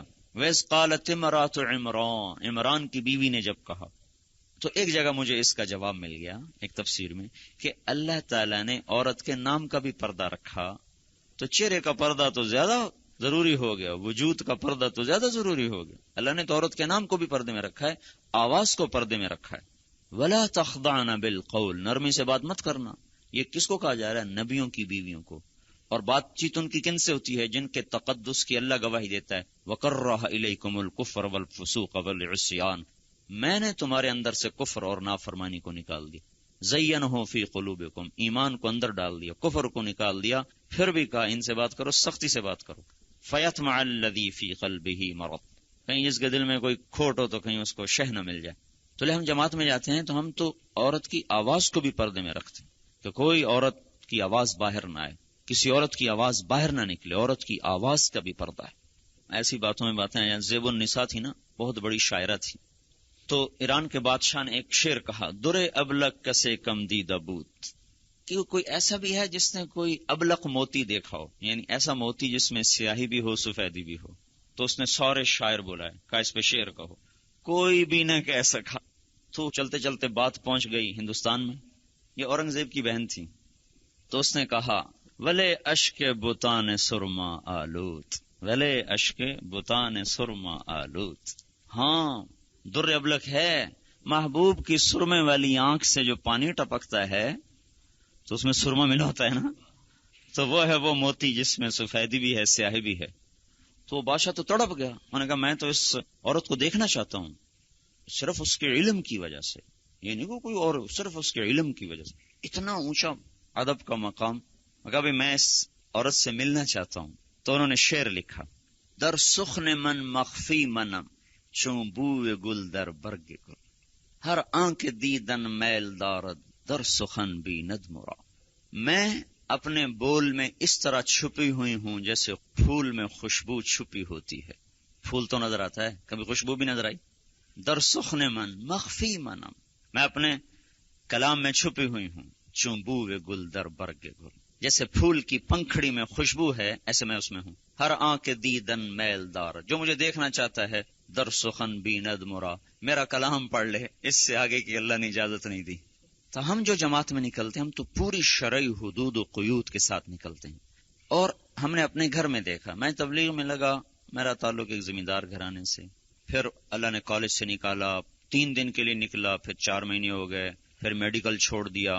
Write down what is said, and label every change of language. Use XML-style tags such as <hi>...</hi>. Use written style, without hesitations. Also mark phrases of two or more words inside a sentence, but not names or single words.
<ar>وَإِذْ قَالَتِ امرأۃ عمران،</ar> <ur>عمران کی بیوی نے جب کہا، تو ایک جگہ مجھے اس کا جواب مل گیا ایک تفسیر میں کہ اللہ تعالیٰ نے عورت کے نام کا بھی پردہ رکھا، تو چہرے کا پردہ تو زیادہ ضروری ہو گیا، وجود کا پردہ تو زیادہ ضروری ہو گیا۔ اللہ نے تو عورت کے نام کو بھی پردے میں رکھا ہے، آواز کو پردے میں رکھا ہے۔</ur> <ar>وَلَا تَخْضَعْنَ بِالْقَوْلِ،</ar> <ur>نرمی سے بات مت کرنا۔ یہ کس کو کہا جا رہا ہے؟ نبیوں کی بیویوں کو۔ اور بات چیت ان کی کن سے ہوتی ہے؟ جن کے تقدس کی اللہ گواہی دیتا ہے،</ur> <ar>وَكَرَّهَ إِلَيْكُمُ الْكُفْرَ وَالْفُسُوقَ وَالْعِصْيَانَ،</ar> <ur>میں نے تمہارے اندر سے کفر اور نافرمانی کو نکال دیا۔</ur> <ar>زَيَّنَهُ فِي قُلُوبِكُمْ،</ar> <ur>ایمان کو اندر ڈال دیا، کفر کو نکال دیا، پھر بھی کہا ان سے بات کرو، سختی سے بات کرو۔</ur> <ar>فَيَطْمَعَ الَّذِي فِي قَلْبِهِ مَرَضٌ،</ar> <ur>کہیں جس کے دل میں کوئی کھوٹ ہو تو کہیں اس کو شہ نہ مل جائے۔ تو لے ہم جماعت میں جاتے ہیں تو ہم تو عورت کی آواز کو بھی پردے میں رکھتے ہیں کہ کوئی عورت کی آواز باہر نہ آئے، کسی عورت کی آواز باہر نہ نکلے، عورت کی آواز کا بھی پردہ ہے۔ ایسی باتوں میں باتیں ہیں۔ زیب النساء تھی نا، بہت بڑی شاعرہ تھی، تو ایران کے بادشاہ نے ایک شعر کہا،</ur> <fa>درے ابلق کسے کم دیدہ بوت،</fa> <ur>کہ کوئی ایسا بھی ہے جس نے کوئی ابلق موتی دیکھا ہو، یعنی ایسا موتی جس میں سیاہی بھی ہو سفیدی بھی ہو۔ تو اس نے سارے شاعر بلائے، کہا اس پہ شعر کہو، کوئی بھی نہ کہہ سکا۔ تو چلتے چلتے بات پہنچ گئی ہندوستان میں، یہ اورنگزیب کی بہن تھی، تو اس نے کہا</ur> <fa>ولے اشک بتان سرما آلود، ولے اشک بتان سرما آلود۔</fa> <ur>ہاں</ur> <fa>در ابلک</fa> <ur>ہے، محبوب کی سرمے والی آنکھ سے جو پانی ٹپکتا ہے تو اس میں سرما ملا ہوتا ہے نا، تو وہ ہے وہ موتی جس میں سفیدی بھی ہے سیاہی بھی ہے۔ تو بادشاہ تو تڑپ گیا، انہوں نے کہا میں تو اس عورت کو دیکھنا چاہتا ہوں صرف اس کے علم کی وجہ سے، یہ نہیں کہ کوئی اور، صرف اس کے علم کی وجہ سے، اتنا اونچا ادب کا مقام۔ کہا بھی میں اس عورت سے ملنا چاہتا ہوں۔ تو انہوں نے شعر لکھا،</ur> <fa>در سخن من مخفی منم چون بوئے گل در برگ گل، ہر آنکھ دیدن میل دارد در سخن بیند مرا۔</fa> <ur>میں اپنے بول میں اس طرح چھپی ہوئی ہوں جیسے پھول میں خوشبو چھپی ہوتی ہے۔ پھول تو نظر آتا ہے، کبھی خوشبو بھی نظر آئی؟</ur> <fa>در سخن من مخفی منم،</fa> <ur>میں اپنے کلام میں چھپی ہوئی ہوں،</ur> <fa>چون بوئے گل در برگ گل،</fa> <ur>جیسے پھول کی پنکھڑی میں خوشبو ہے ایسے میں اس میں ہوں۔</ur> <fa>ہر آنکھ دیدن میل دار،</fa> <ur>جو مجھے دیکھنا چاہتا ہے</ur> <fa>در سخن بیند مرا،</fa> <ur>میرا کلام پڑھ لے، اس سے آگے کی اللہ نے اجازت نہیں دی۔ تو ہم جو جماعت میں نکلتے ہیں ہم تو پوری شرعی حدود و قیود کے ساتھ نکلتے ہیں۔ اور ہم نے اپنے گھر میں دیکھا، میں تبلیغ میں لگا، میرا تعلق ایک زمیندار گھرانے سے، پھر اللہ نے کالج سے نکالا، 3 دن کے لیے نکلا، پھر 4 مہینے ہو گئے، پھر میڈیکل چھوڑ دیا۔</ur>